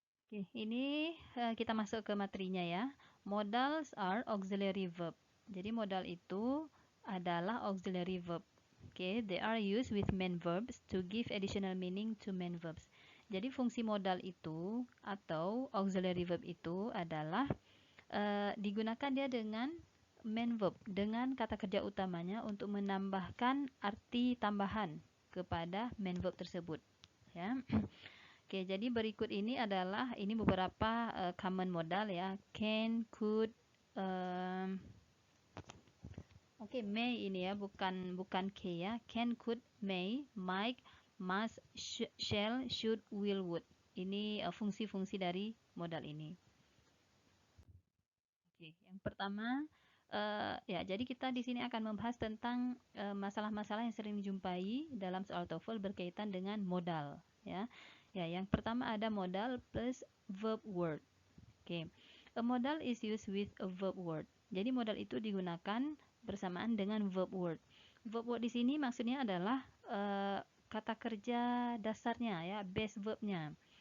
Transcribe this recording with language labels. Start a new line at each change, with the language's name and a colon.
Indonesian: Oke, ini kita masuk ke materinya, ya.
English: Modals are auxiliary verb.
Indonesian: Jadi modal itu adalah auxiliary verb.
English: Okay, they are used with main verbs to give additional meaning to main verbs.
Indonesian: Jadi fungsi modal itu atau auxiliary verb itu adalah digunakan dia dengan main verb, dengan kata kerja utamanya untuk menambahkan arti tambahan kepada main verb tersebut, ya. Oke, jadi berikut ini adalah beberapa common modal, ya. Can, could, Oke, may ini ya, bukan K ya.
English: Can, could, may, might, must, shall, should, will, would.
Indonesian: Ini fungsi-fungsi dari modal ini. Oke, yang pertama, ya, jadi kita di sini akan membahas tentang masalah-masalah yang sering dijumpai dalam soal TOEFL berkaitan dengan modal, ya. Ya, yang pertama ada modal plus verb word.
English: Oke, a modal is used with a verb word.
Indonesian: Jadi modal itu digunakan bersamaan dengan verb word. Verb word di sini maksudnya adalah kata kerja dasarnya, ya, base verbnya.